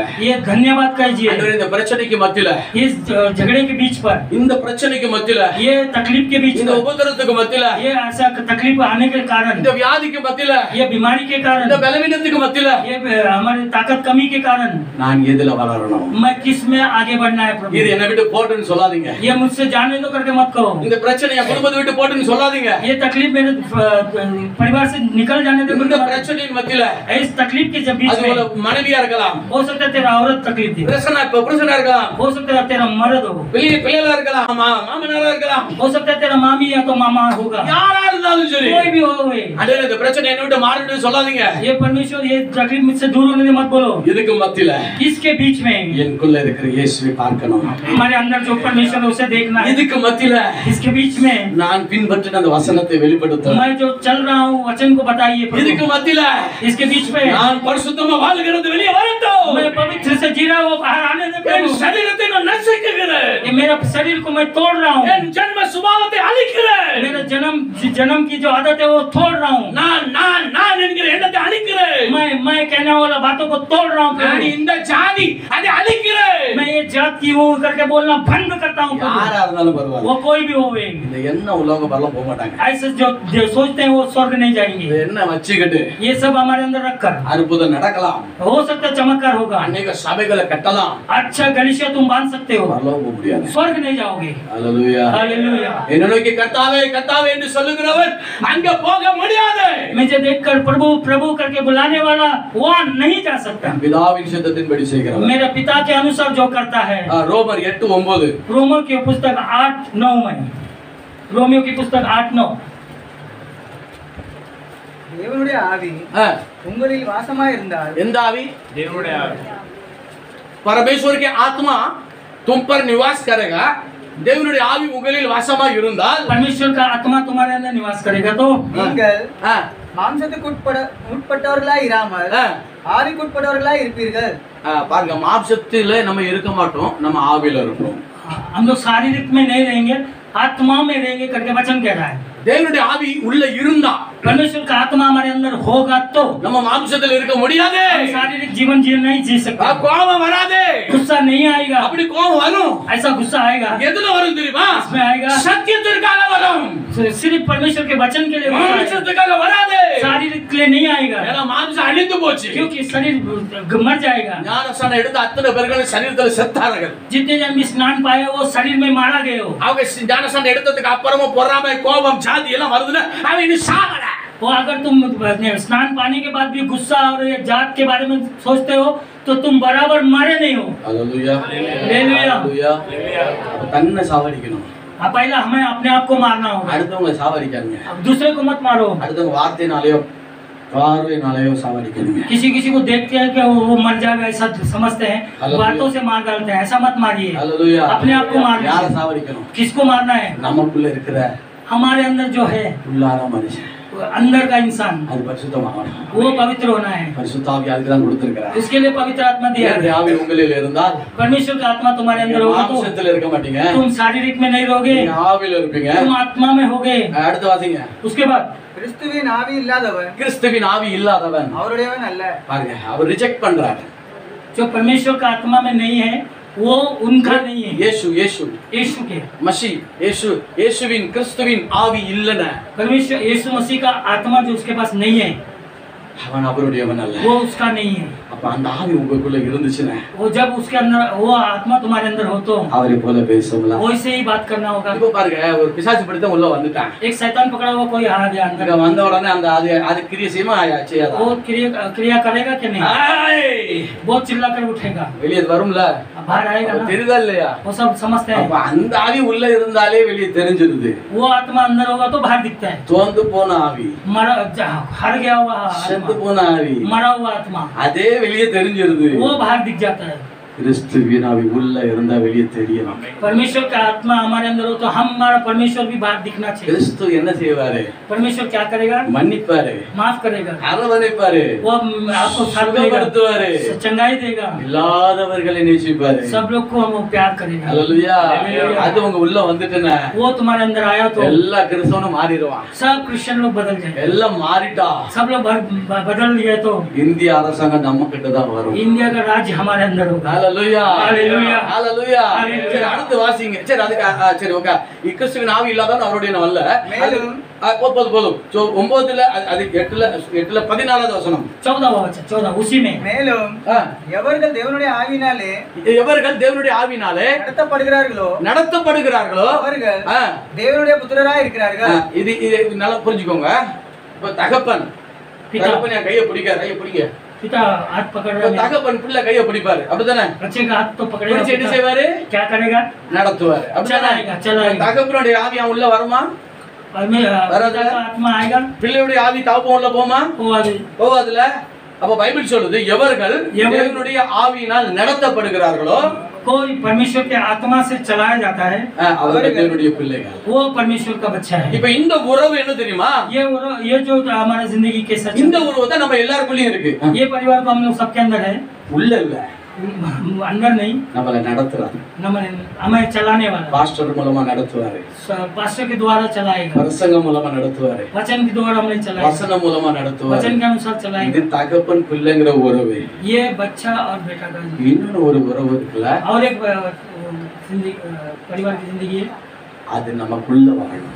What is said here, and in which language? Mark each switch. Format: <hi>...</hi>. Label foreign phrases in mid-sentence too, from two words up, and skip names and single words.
<hi>ये धन्यवाद कहिए।</hi> <ta>ஆண்டவரே, இந்த பிரச்சனைக்கு மத்தியில,</ta> <hi>इस झगड़े के बीच पर,</hi> <ta>இந்த பிரச்சனைக்கு மத்தியில,</ta> <hi>ये तकलीफ के बीच</hi> <ta>இந்த</ta> <hi>पर,</hi> <ta>உபத்திரத்துக்கு மத்தியில,</ta> <hi>ये ऐसा तकलीफ आने के कारण,</hi> <ta>இந்த வியாதிக்கு மத்தியில,</ta> <hi>ये बीमारी के कारण,</hi> <ta>இந்த பலவீனத்துக்கு மத்தியில</ta> <hi>ये हमारे ताकत कमी के कारण</hi> <ta>நான் எதுல வளரணும்?</ta> <hi>मैं किस में आगे बढ़ना है प्रभु?</hi> <ta>இது என்னை விட்டு போட்டுன்னு சொல்லாதீங்க.</ta> <hi>ये मुझसे जाने दो करके मत कहो।</hi> <ta>இந்த பிரச்சனை என் குடும்பத்தை விட்டு போட்டுன்னு சொல்லாதீங்க.</ta> <hi>ये तकलीफ मेरे परिवार से निकल जाने दो</hi> <ta>இந்த</ta> <hi>करके मत</hi> <ta>பிரச்சனையின் மத்தியில,</ta> <hi>कहो। इस तकलीफ के जब बीच</hi> <ta>அது</ta> <hi>में</hi> <ta>ஒரு மனைவியா இருக்கலாம்,</ta> <hi>हो सकता है तेरा औरत तकलीफ दे,</hi> <ta>புருஷனா இருக்கலாம்,</ta> <hi>हो सकता है तेरा मर्द हो,</hi> <ta>பிள்ளைகளா இருக்கலாம், மாமனாரா இருக்கலாம்,</ta> <hi>हो सकता है तेरा मामी या तो मामा होगा,</hi> <ta>யாரா இருந்தாலும் சரி,</ta> <hi>कोई भी हो वे।</hi> <ta>ஆண்டவரே, இந்த பிரச்சனை என்னை விட்டு மாறணும்னு சொல்லாதீங்க.</ta> <hi>ये परमेश्वर ये तकलीफ मुझसे दूर होने दे मत बोलो।</hi> <ta>இதுக்கு மத்தியில</ta> <hi>इसके बीच में</hi> <ta>எனக்குள்ள இருக்கிற இயேசுவை பார்க்கணும்.</ta> <hi>हमारे अंदर जो परमेश्वर है उसे देखना है।</hi> <ta>இதுக்கு மத்தியில</ta> <hi>इसके बीच में</hi> <ta>நான் பின்பற்றின அந்த வசனத்தை வெளிப்படுத்தணும்.</ta> <hi>मैं जो चल रहा हूँ वचन को बताइए</hi> <ta>இதுக்கு</ta> <hi>प्रभु।</hi> <ta>மத்தியில</ta> <hi>इसके बीच में</hi> <ta>நான் பரிசுத்தமா வாழ்கிறது வெளியே வரட்டும்.</ta> <hi>मैं पवित्र से जी रहा हूँ, बाहर आने दे</hi> <ta>என்</ta> <hi>प्रभु।</hi> <ta>சரீரத்தை நான் நசுக்குகிறேன்.</ta> <hi>ये मेरा शरीर को मैं तोड़ रहा हूँ,</hi> <ta>என் ஜென்ம சுபாவத்தை அழிக்கிறேன்.</ta> <hi>मेरा जन्म की जो आदत है वो तोड़ रहा हूँ।</hi> <ta>நான் என்கிற எண்ணத்தை அழிக்கிறேன்.</ta> <hi>मैं कहने वाला बातों को तोड़ रहा हूँ</hi> <ta>நான்</ta> <hi>प्रभु।</hi> <ta>இந்த ஜாதி அதை அழிக்கிறேன்.</ta> <hi>मैं ये जात की हूँ करके बोलना बंद करता हूँ प्रभु।</hi> <ta>யாரா இருந்தாலும் பரவாயில்ல.</ta> <hi>वो कोई भी होवे,</hi> <ta>இந்த எண்ணம் உலக பரலம் போக மாட்டாங்க.</ta> <hi>ऐसे जो सोचते हैं वो स्वर्ग नहीं</hi> <ta>இந்த</ta> <hi>जाएंगे।</hi> <ta>எண்ணம் வச்சுக்கிட்டு</ta> <hi>ये सब हमारे अंदर रखकर</hi> <ta>அற்புதம் நடக்கலாம்.</ta> <hi>हो सकता है चमत्कार होगा,</hi> <ta>அநேக சபைகளை கட்டலாம்.</ta> <hi>अच्छा गलिशिया तुम बांध सकते हो,</hi> <ta>பரலோகம் போக முடியாது.</ta> <hi>स्वर्ग नहीं जाओगे।</hi> <ta>ஹalleluya.</ta> <hi>हालेलुया।</hi> <ta>என்னை நோக்கி கர்த்தாவே கர்த்தாவே என்று சொல்லுகிறவர் அங்க போக முடியாது.</ta> <hi>मुझे देखकर प्रभु प्रभु करके बुलाने वाला वहाँ नहीं जा सकता।</hi> <ta>பிதாவின் சித்தத்தின்படி செய்கிறவர்.</ta> <hi>मेरे पिता के अनुसार जो करता है।</hi> <ta>ரோமர் 8:9.</ta> <hi>रोमियो की पुस्तक 8:9 में, रोमियो की पुस्तक 8:9।</hi> <ta>தேவனுடைய ஆவி உங்களில் வாசமாய் இருந்தால் எந்த ஆவி? தேவனுடைய ஆவி.</ta> <hi>परमेश्वर के आत्मा तुम पर निवास करेगा.</hi> <ta>தேவனுடைய ஆவி உங்களில் வாசமாக இருந்தால்,</ta> <hi>परमेश्वर का आत्मा तुम्हारे अंदर निवास करेगा तो</hi> <ta>நீங்கள் ஆ, மாம்சத்துக்கு உட்பட்டவர்களாய் இராமல் ஆ, ஆவிக்குட்பட்டவர்களாய் இருப்பீர்கள். பாருங்க, மாம்சத்தில நம்ம இருக்க மாட்டோம், நம்ம ஆவியில இருப்போம்.</ta> <hi>हम लोग शारीरिक में नहीं रहेंगे, आत्मा में रहेंगे करके वचन कह रहा है।</hi> <ta>தேவனுடைய ஆவி உள்ள இருந்தா</ta> <hi>परमेश्वर का आत्मा हमारे अंदर होगा तो</hi> <ta>நம்ம மாம்சத்துல இருக்க முடியாது.</ta> <hi>हम शारीरिक जीवन नहीं जी सकते।</hi> <ta>கோபம் வராது.</ta> <hi>गुस्सा नहीं आएगा।</hi> <ta>அப்படி கோபம் வரும்.</ta> <hi>ऐसा गुस्सा आएगा,</hi> <ta>எதுல வரும் தெரியுமா?</ta> <hi>इसमें आएगा</hi> <ta>சத்தியத்திற்காக வரும்.</ta> <hi>सिर्फ परमेश्वर के वचन के लिए गुस्सा आएगा।</hi> <ta>மாம்சத்துக்காக வராது.</ta> <hi>शारीरिक के लिए नहीं आएगा,</hi> <ta>ஏன்னா மாம்சம் அழிந்து போச்சு.</ta> <hi>क्योंकि शरीर मर जाएगा।</hi> <ta>ஞானஸ்நானம் எடுத்த அத்தனை பேர்கள் சரீரத்துல செத்தார்கள்.</ta> <hi>जितने जन भी स्नान पाए वो शरीर में मारा गए हो।</hi> <ta>அவங்க ஞானஸ்நானம் எடுத்ததுக்கு அப்புறமும் பொறாமை, கோபம், சாதி எல்லாம் வருதுன்னா அவன் இன்னும் சாகல.</ta> <hi>वो अगर तुम स्नान पाने के बाद भी गुस्सा और जात के बारे में सोचते हो तो तुम बराबर मरे नहीं हो। हालेलुया, हालेलुया। हालेलुया.</hi> <ta>அப்ப தன்னை சாவடிக்கணும்.</ta> <hi>पहला हमें अपने आप को मारना होगा,</hi> <ta>அடுத்தவங்களை சாவடிக்காதீங்க.</ta> <hi>अब दूसरे को मत मारो।</hi> <ta>அடுத்தவங்க வார்த்தையினாலயோ பார்வையினாலயோ சாவடிக்காதீங்க.</ta> <hi>किसी किसी को देखते हैं कि वो मर जाएगा ऐसा समझते हैं, हालेलुया। बातों से मार डालते हैं, ऐसा मत मारिए। हालेलुया. अपने आप को मारना</hi> <ta>யாரை</ta> <hi>है।</hi> <ta>சாவடிக்கணும்?</ta> <hi>किसको मारना है?</hi> <ta>நமக்குள்ள இருக்கிற</ta> <hi>हमारे अंदर जो है</hi> <ta>உள்ளார மனுஷன்,</ta> <hi>वो अंदर का इंसान,</hi> <ta>அது பரிசுத்தமாகணும்.</ta> <hi>वो पवित्र होना है।</hi> <ta>பரிசுத்த ஆவி அதுக்கு தான் கொடுத்திருக்கிறார்.</ta> <hi>उसके लिए पवित्र आत्मा दिया</hi> <ta>தேவனுடைய</ta> <hi>है।</hi> <ta>ஆவி உங்களில் இருந்தால்</ta> <hi>परमेश्वर का आत्मा तुम्हारे अंदर होगा तो</hi> <ta>மாம்சத்துல இருக்க மாட்டீங்க,</ta> <hi>तुम शारीरिक में नहीं रहोगे,</hi> <ta>நீங்க ஆவியில இருப்பீங்க.</ta> <hi>तुम आत्मा में होगे।</hi> <ta>அடுத்து வாசிங்க.</ta> <hi>उसके बाद</hi> <ta>கிறிஸ்துவின் ஆவி இல்லாதவன் கிறிஸ்துவின் ஆவி இல்லாதவன், அவருடையவன் அல்ல. பாருங்க, அவர் ரிஜெக்ட் பண்றாரு.</ta> <hi>जो परमेश्वर का आत्मा में नहीं है वो उनका नहीं है,</hi> <ta>இயேசு இயேசு</ta> <hi>यीशु के।</hi> <ta>மசி இயேசு இயேசுவின் கிறிஸ்துவின் ஆவி இல்லன,</ta> <hi>परमेश्वर यीशु मसीह का आत्मा जो उसके पास नहीं है</hi> <ta>அவன் அவருடையவன் அல்ல.</ta> <hi>वो उसका नहीं है।</hi> <ta>அப்ப அந்த ஆவி உங்களுக்குள்ள இருந்துச்சுன்னா</ta> <hi>वो जब उसके अंदर वो आत्मा तुम्हारे अंदर हो तो</hi> <ta>அவரை போல பேசலாம்.</ta> <hi>वैसे ही बात करना होगा।</hi> <ta>இப்ப பாருங்க, ஒரு பிசாசு பிடித்த உள்ள வந்துட்டான்.</ta> <hi>एक शैतान पकड़ा हुआ कोई आ गया अंदर,</hi> <ta>இங்க வந்த உடனே அந்த அது கிரியை செய்யுமா செய்யாதா?</ta> <hi>वो क्रिया करेगा कि नहीं?</hi> <ta>ஏய்,</ta> <hi>बहुत चिल्ला कर उठेगा,</hi> <ta>வெளியே வரும்ல,</ta> <hi>अब बाहर आएगा</hi> <ta>அப்ப</ta> <hi>ना,</hi> <ta>தெரியுதா இல்லையா?</ta> <hi>वो सब समझते</hi> <ta>அப்ப</ta> <hi>हैं।</hi> <ta>அந்த ஆவி உள்ள இருந்தாலே வெளியே தெரிஞ்சிருது.</ta> <hi>वो आत्मा अंदर होगा तो बाहर दिखता है।</hi> <ta>தோந்து போன ஆவி,</ta> <hi>हर गया हुआ</hi> <ta>செத்து</ta> <hi>आत्मा,</hi> <ta>போன ஆவி,</ta> <hi>मरा हुआ आत्मा,</hi> <ta>அதே வெளியே தெரிஞ்சிருது.</ta> <hi>वो बाहर दिख जाता है।</hi> <ta>கிறிஸ்துவின் ஆவி உள்ள இருந்தா வெளியே தெரியணும்.</ta> <hi>परमेश्वर का आत्मा हमारे अंदर हो तो हमारा परमेश्वर भी बाहर दिखना चाहिए।</hi> <ta>கிறிஸ்து என்ன செய்வாரு?</ta> <hi>परमेश्वर क्या करेगा?</hi> <ta>மன்னிப்பாரு,</ta> <hi>माफ करेगा,</hi> <ta>அரவணைப்பாரு,</ta> <hi>वो आपको साथ देगा,</hi> <ta>சுகப்படுத்துவாரு,</ta> <hi>चंगाई देगा,</hi> <ta>இல்லாதவர்களை நேசிப்பாரு.</ta> <hi>सब लोग को वो प्यार करेगा।</hi> <ta>ஹல்லேலூயா.</ta> <hi>हालेलुया।</hi> <ta>அது உங்க உள்ள வந்துட்டுனா</ta> <hi>वो तुम्हारे अंदर आया तो</hi> <ta>எல்லா கிறிஸ்தவனும் மாறிடுவான்.</ta> <hi>सब क्रिश्चियन लोग बदल जाए,</hi> <ta>எல்லாம் मारिட்டா</ta> <hi>सब लोग बदल लिए तो</hi> <ta>இந்திய அரசாங்கம் நம்ம கிட்ட தான் வரும்.</ta> <hi>इंडिया का राज्य हमारे अंदर होगा।</hi> <ta>ஹல்லேலூயா, ஹல்லேலூயா, ஹல்லேலூயா. ஹல்லேலூயா. சரி, அடுத்து வாசிங்க. சரி, அதுக்கு சரி, ஓகே. கிறிஸ்துவின் ஆவி இல்லாதவன் அவருடைய அல்ல. மேலும் போதும். 9ல அது 8ல 14வது வசனம்.</ta> <hi>14 उसी में</hi> <ta>மேலும் எவர்கள் தேவனுடைய ஆவியினாலே எவர்கள் தேவனுடைய ஆவினாலே நடத்தப்படுகிறார்களோ அவர்கள் ஆ, தேவனுடைய புத்திரராய் இருக்கிறார்கள். இது இது நல்லா புரிஞ்சுக்கோங்க. இப்ப தகப்பன் என் கையை பிடிங்க.</ta> <hi>पिता हाथ पकड़</hi> <ta>இப்ப</ta> <hi>रहा है,</hi> <ta>தகப்பன் பிள்ளை கையை பிடிப்பாரு, அப்படித்தானே?</ta> <hi>बच्चे का हाथ तो पकड़ेगा,</hi> <ta>பிடிச்சு என்ன</ta> <hi>पिता</hi> <ta>செய்வாரு?</ta> <hi>क्या करेगा?</hi> <ta>நடத்துவாரு, அப்படித்தானே?</ta> <hi>चलाएगा।</hi> <ta>தகப்பனுடைய ஆவி அவன் உள்ள வருமா?</ta> <hi>पिता का आत्मा आएगा,</hi> <ta>பிள்ளையுடைய ஆவி தகப்பன் உள்ள போமா? போவாதுல. அப்ப பைபிள் சொல்லுது, எவர்கள் தேவனுடைய ஆவியினால் நடத்தப்படுகிறார்களோ</ta> <hi>कोई परमेश्वर के आत्मा से चलाया जाता है</hi> <ta>அவர்கள் தேவனுடைய பிள்ளைகள்.</ta> <hi>वो परमेश्वर का बच्चा है।</hi> <ta>இப்ப இந்த உறவு என்ன தெரியுமா?</ta> <hi>ये जो हमारा जिंदगी के सच,</hi> <ta>இந்த உறவு தான் நம்ம எல்லாருக்குள்ளயும் இருக்கு.</ta> <hi>ये परिवार को हम लोग सबके अंदर है,</hi> <ta>உள்ள இல்ல,</ta> <hi>अंदर नहीं,</hi> <ta>நம்மள நடத்துறாரு.</ta> <hi>हमें चलाने वाला</hi> <ta>பாஸ்டர் மூலமா நடத்துவாரு,</ta> <hi>पास्टर के द्वारा चलाएगा,</hi> <ta>பிரசங்கம் மூலமா நடத்துவாரு,</ta> <hi>वचन के द्वारा हमें चलाएगा,</hi> <ta>வசனம் மூலமா நடத்துவாரு.</ta> <hi>वचन के अनुसार चलाएगा।</hi> <ta>இது தகப்பன் பிள்ளைங்கிற உறவு.</ta> <hi>ये बच्चा और बेटा का</hi> <ta>இன்னொரு ஒரு உறவு இருக்குல்ல,</ta> <hi>और एक परिवार की जिंदगी है,</hi> <ta>அது நமக்குள்ள வரணும்.</ta>